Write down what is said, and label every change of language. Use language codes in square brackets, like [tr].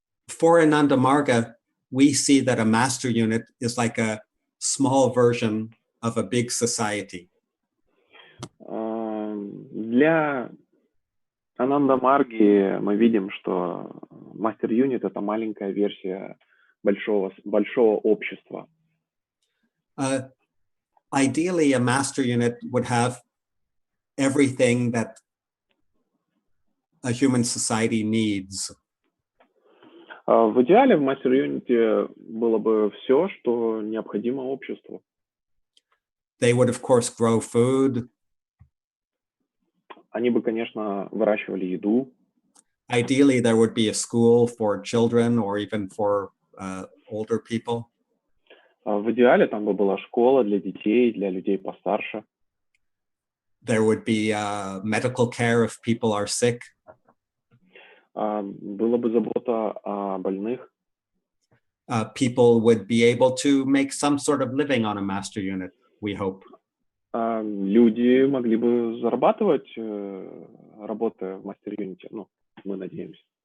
[en] For Ananda Marga, we see that a master unit is like a small version of a big society. [ru] Для Ананда Марги мы видим, что мастер-юнит — это маленькая версия большого общества. [en] Ideally, a master unit would have everything that a human society needs. [ru] В идеале в мастер-юните было бы все, что необходимо обществу. [en] They would, of course, grow food. [ru] Они бы, конечно, выращивали еду. [en] Ideally, there would be a school for children or even for older people. [ru] В идеале там бы была школа для детей, для людей постарше. [en] There would be medical care if people are sick. [ru] Была бы забота о больных. [en] People would be able to make some sort of living on a master unit, we hope. [ru] Люди могли бы зарабатывать, работая в мастер-юните, ну, мы надеемся.